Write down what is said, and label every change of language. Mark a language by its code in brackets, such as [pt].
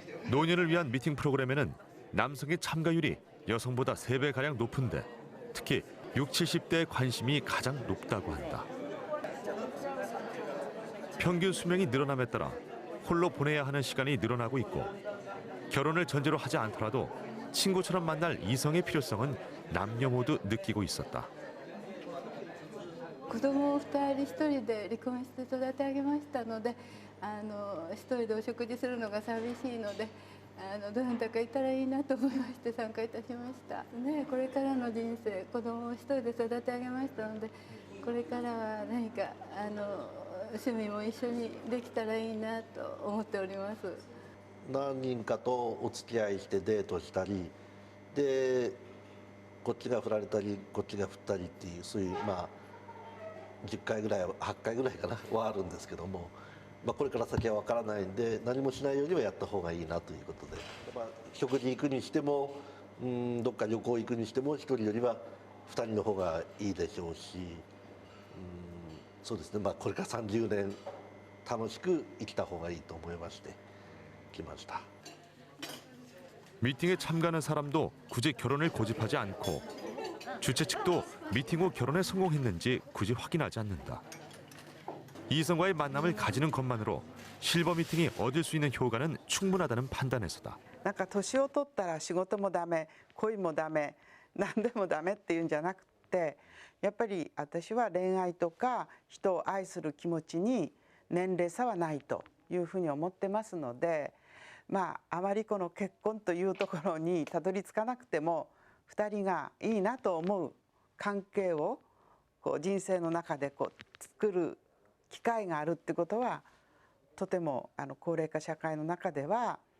[ko] 노년을 위한 미팅 프로그램에는 남성의 참가율이 여성보다 3배가량 높은데 특히 60, 70대의 관심이 가장 높다고 한다. 평균 수명이 늘어남에 따라 홀로 보내야 하는 시간이 늘어나고 있고 결혼을 전제로 하지 않더라도 친구처럼 만날 이성의 필요성은 남녀 모두 느끼고 있었다. [ja] 子供を2人1人で離婚して育て上げましたので1人でお食事するのが寂しいのでどなたかいたらいいなと思いまして参加いたしました、ね、これからの人生子供を1人で育て上げましたのでこれからは何か趣味も一緒にできたらいいなと思っております。何人かとお付き合いしてデートしたりでこっちが振られたりこっちが振ったりっていうそういう 10回ぐらい8回ぐらいかなはあるんですけども、これから先は分からないんで何もしないよりはやった方がいいなということで、食事行くにしてもどっか旅行行くにしても1人よりは2人の方がいいでしょうし、そうですね、これから30年楽しく生きた方がいいと思いまして来ました。 [ko] 미팅에 참가하는 사람도 굳이 결혼을 고집하지 않고 주최 측도 미팅 후 결혼에 성공했는지 굳이 확인하지 않는다. 이성과의 만남을 가지는 것만으로 실버 미팅이 얻을 수 있는 효과는 충분하다는 판단에서다. [ja] なんか年を取ったら仕事もダメ、恋もダメ、何でもダメっていうんじゃなくて、やっぱり私は恋愛とか人を愛する気持ちに年齢差はないというふうに思ってますので、あまりこの結婚というところにたどり着かなくても2人がいいなと思う関係を人生の中で作る機会があるってことはとても高齢化社会の中では